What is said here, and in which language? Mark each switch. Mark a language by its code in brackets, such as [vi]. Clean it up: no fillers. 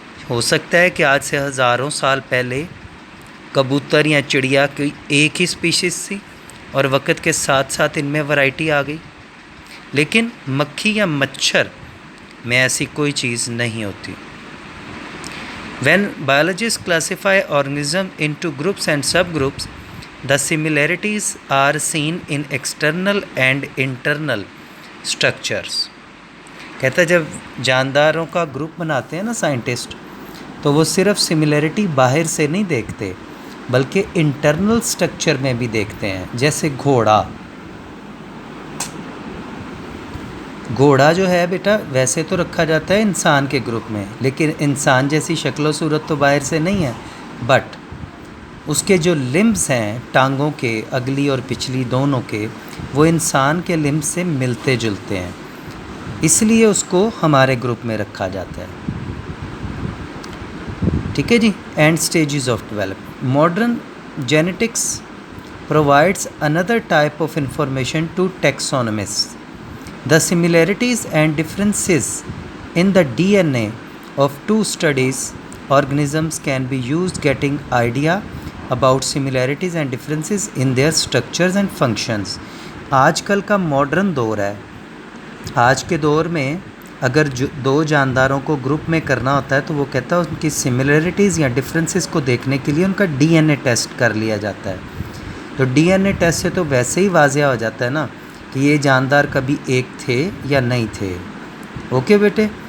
[ur] ہو سکتا ہے کہ آج سے ہزاروں سال پہلے کبوتر یا چڑیا کی ایک ہی اسپیشیز تھی اور وقت کے ساتھ ساتھ ان میں ورائٹی آ گئی، لیکن مکھی یا مچھر میں ایسی کوئی چیز نہیں ہوتی. [en] When biologists classify organisms into groups and subgroups, the similarities are seen in external and internal structures. [ur] کہتا ہے جب جانداروں کا گروپ بناتے ہیں نا سائنٹسٹ، تو وہ صرف سملیرٹی باہر سے نہیں دیکھتے بلکہ انٹرنل سٹرکچر میں بھی دیکھتے ہیں. جیسے گھوڑا جو ہے بیٹا ویسے تو رکھا جاتا ہے انسان کے گروپ میں، لیکن انسان جیسی شکل و صورت تو باہر سے نہیں ہے، بٹ اس کے جو لمبس ہیں ٹانگوں کے، اگلی اور پچھلی دونوں کے، وہ انسان کے لمبس سے ملتے جلتے ہیں، اس لیے اس کو ہمارے گروپ میں رکھا جاتا ہے. ٹھیک ہے جی. [en] And stages of development. Modern genetics provides another type of information to taxonomists. The similarities and differences in the DNA of two studies organisms can be used getting idea about similarities and differences in their structures and functions. [ur] آج کل کا modern دور ہے. آج کے دور میں اگر دو جانداروں کو گروپ میں کرنا ہوتا ہے تو وہ کہتا ہے ان کی سملیرٹیز یا ڈفرینسز کو دیکھنے کے لیے ان کا ڈی این اے ٹیسٹ کر لیا جاتا ہے. تو ڈی این اے ٹیسٹ سے تو ویسے ہی واضح ہو جاتا ہے نا کہ یہ جاندار کبھی ایک تھے یا نہیں تھے. اوکے بیٹے.